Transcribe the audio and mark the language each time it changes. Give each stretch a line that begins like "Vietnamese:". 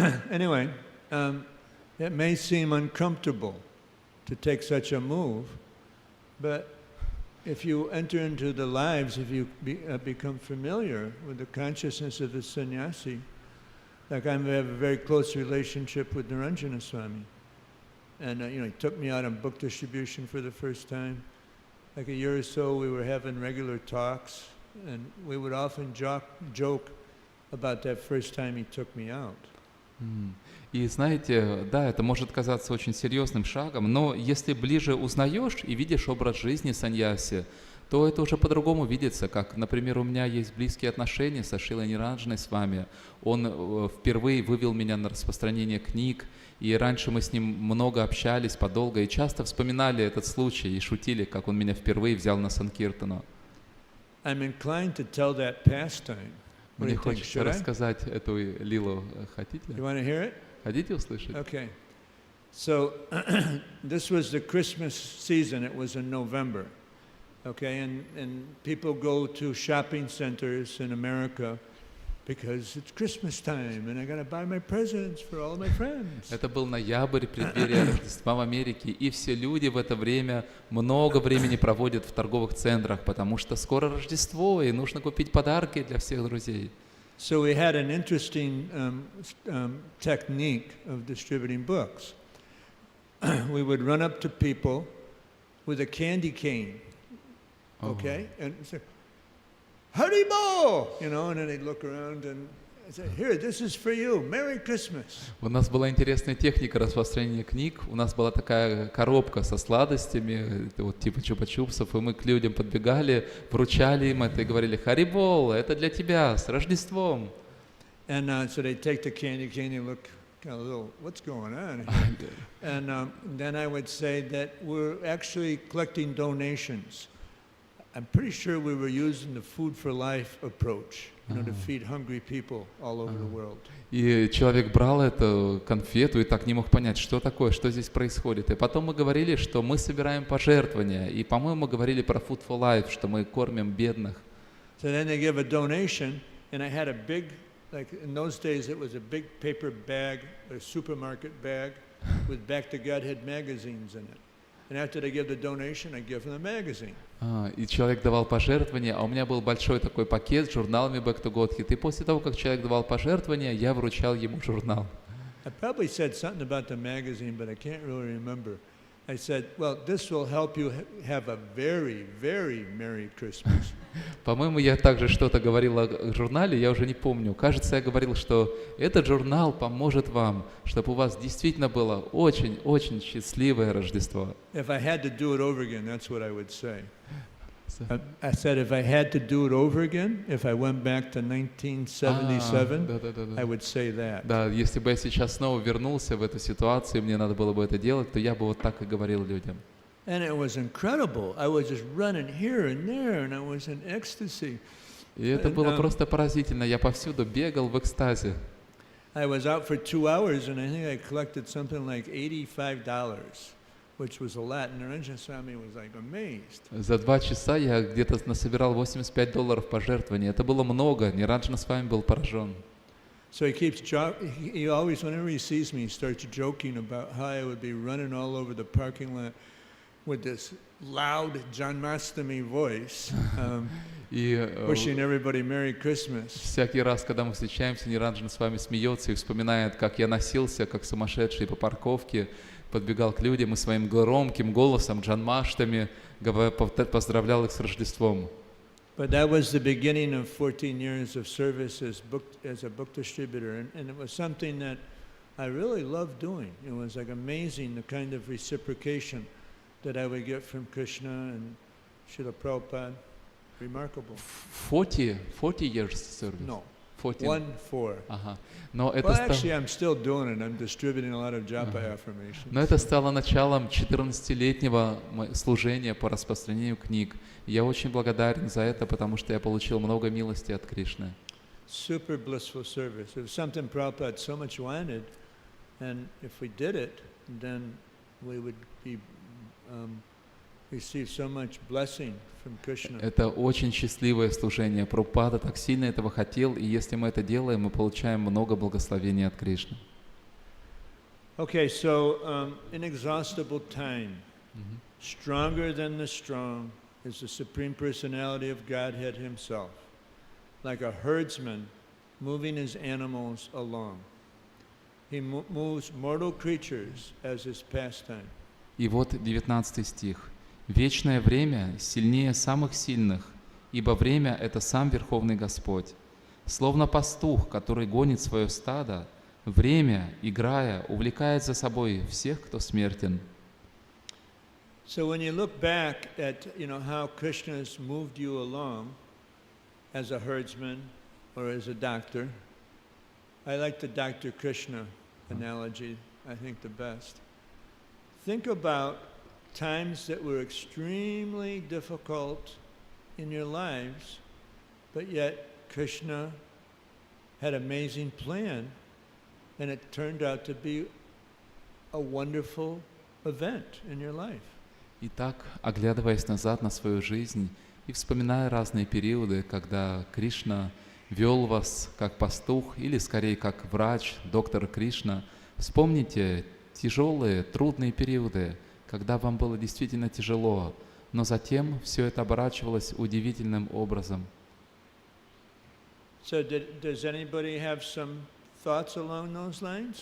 English: Anyway, it may seem uncomfortable to take such a move, but if you enter into the lives, if you become familiar with the consciousness of the sannyasi, like I have a very close relationship with Niranjana Swami, and he took me out on book distribution for the first time. Like a year or so, we were having regular talks, and we would often joke about that first time he took me out.
Russian: И знаете, да, это может казаться очень серьезным шагом, но если ближе узнаешь и видишь образ жизни саньяси, то это уже по-другому видится, как, например, у меня есть близкие отношения со Шрилой Ниранджаной с вами. Он впервые вывел меня на распространение книг, и раньше мы с ним много общались, подолго, и часто вспоминали этот случай и шутили, как он меня впервые взял на санкиртану.
English: I'm inclined to tell that pastime. What do
Russian: Мне
English: you think?
Russian: хочется
English: Should I?
Russian: рассказать эту лилу. Хотите?
English: You want to hear it?
Russian: Хотите услышать?
English: Okay. So this was the Christmas season. It was in November. Okay, and people go to shopping centers in America because it's Christmas time and I got to buy my presents for all my friends.
Russian: Это был ноябрь, преддверие Рождества в Америке, и все люди в это время много времени проводят в торговых центрах, потому что скоро Рождество, и нужно купить подарки для всех друзей.
English: So we had an interesting technique of distributing books. We would run up to people with a candy cane, okay, and say, Haribo! And then they'd look around and say, here, this is for you, Merry Christmas.
Russian: У нас была интересная техника распространения книг. У нас была такая коробка со сладостями, вот типа чупа-чупсов, и мы к людям подбегали, вручали им это и говорили: «Харибол, это для тебя, с Рождеством!»
English: And so they'd take the candy cane and look kind of a little, what's going on here? And then I would say that we're actually collecting donations. I'm pretty sure we were using the food for life approach, to feed hungry people all over the world.
Russian: И человек брал эту конфету и так не мог понять, что такое, что здесь происходит. И потом мы говорили, что мы собираем пожертвования. И, по-моему, говорили про Food for Life, что мы кормим бедных.
English: So then they give a donation, and I had a big, like in those days it was a big paper bag, a supermarket bag, with Back to Godhead magazines in it. And after they give the donation, I give them the magazine.
Russian: И человек давал пожертвования, а у меня был большой такой пакет с журналами Back to Godhead. И после того, как человек давал пожертвования, я вручал ему журнал.
English: I probably said something about the magazine, but I can't really remember. I said, well, this will help you have a very, very Merry Christmas.
Russian: По-моему, я также что-то говорил о журнале, я уже не помню. Кажется, я говорил, что этот журнал поможет вам, чтобы у вас действительно было очень-очень счастливое Рождество.
English: If I had to do it over again, that's what I would say. I said if I had to do it over again, if I went back to 1977, I would say that.
Russian: Да, если бы я сейчас снова вернулся в эту ситуацию, мне надо было бы это делать, то я бы вот так и говорил людям.
English: And it was incredible. I was just running here and there, and I was in ecstasy.
Russian: И это было просто поразительно. Я повсюду бегал в экстазе.
English: I was out for 2 hours, and I think I collected something like $85, which was a lot. And Джанмаштами was like amazed.
Russian: За 2 часа я где-то насобирал $85 пожертвований. Это было много. Ниранджана с вами был поражен.
English: So he always, whenever he sees me, he starts joking about how I would be running all over the parking lot with this loud Janmastami voice,
Russian: И
English: wishing everybody Merry Christmas.
Russian: всякий раз, когда мы встречаемся, Ниранджана с вами смеется и вспоминает, как я носился, как сумасшедший по парковке, подбегал к людям и своим громким голосом, Джанмаштами, поздравлял их с Рождеством.
English: But that was the beginning of 14 years of service as a book distributor, and it was something that I really loved doing. It was like amazing the kind of reciprocation that I would get from Krishna and Srila Prabhupada. Remarkable. 40 years service? No. 14. 1-4.
Russian: Ага. Но это
English: Well, actually, I'm still doing it. I'm distributing a lot of japa affirmations.
Russian: Но это стало началом 14-летнего служения по распространению книг. Я очень благодарен за это, потому что я получил много милости от Кришны.
English: Super blissful service. It was something Prabhupada so much wanted, and if we did it, then we would be receive so much blessing from Krishna.
Russian: Это очень счастливое служение. Прабхупада так сильно этого хотел, и если мы это делаем, мы получаем много благословений от Кришны.
English: Okay, so inexhaustible time, stronger than the strong, is the Supreme Personality of Godhead Himself, like a herdsman moving his animals along. He moves mortal creatures as his pastime.
Russian: И вот 19 стих. «Вечное время сильнее самых сильных, ибо время — это сам Верховный Господь. Словно пастух, который гонит свое стадо, время, играя, увлекает за собой всех, кто смертен».
English: So when you look back at how Krishna has moved you along as a herdsman or as a doctor, I like the Dr. Krishna analogy, I think the best. Think about times that were extremely difficult in your lives, but yet Krishna had an amazing plan, and it turned out to be a wonderful event in your life.
Russian: Итак, оглядываясь назад на свою жизнь и вспоминая разные периоды, когда Кришна вел вас как пастух или скорее как врач, доктор Кришна, вспомните тяжелые, трудные периоды, когда вам было действительно тяжело, но затем все это оборачивалось удивительным образом.
English: So does anybody have some thoughts along those lines?